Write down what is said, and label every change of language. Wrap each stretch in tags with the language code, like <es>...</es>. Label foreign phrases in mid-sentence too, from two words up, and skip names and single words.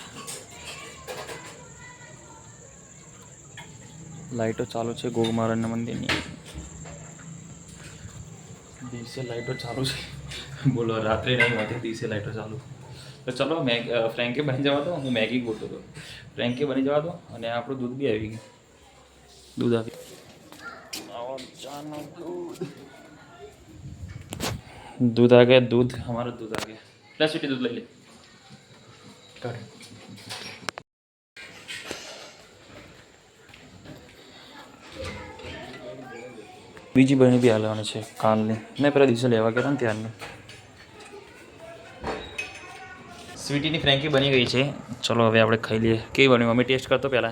<gu>લાઈટો ચાલુ છે ગોગમારણના મંદિરની. દિવસે લાઈટો ચાલુ છે, બોલો રાત્રે નહીં હોતી, દિવસે લાઈટો ચાલુ. તો ચલો ફ્રેન્કી બની જવા દો, હું મેગી ગોતો હતો. ફ્રેન્કી બની જવા દો અને આપણું દૂધ બી આવી ગયું. દૂધ આવી</gu> <hi>दूध आ गया, दूध हमारा दूध आ गया. ला स्वीटी दूध ले ले. काट.</hi> <gu>બીજી બહેની બી હાલવાની છે કાલની. મેં પેલા દિવસે લેવા ગયા ને ત્યારની. સ્વીટીની ફ્રેન્કી બની ગઈ છે. ચલો હવે આપણે ખાઈ લઈએ. કેવી બની મમ્મી? ટેસ્ટ કરતો પહેલાં.</gu>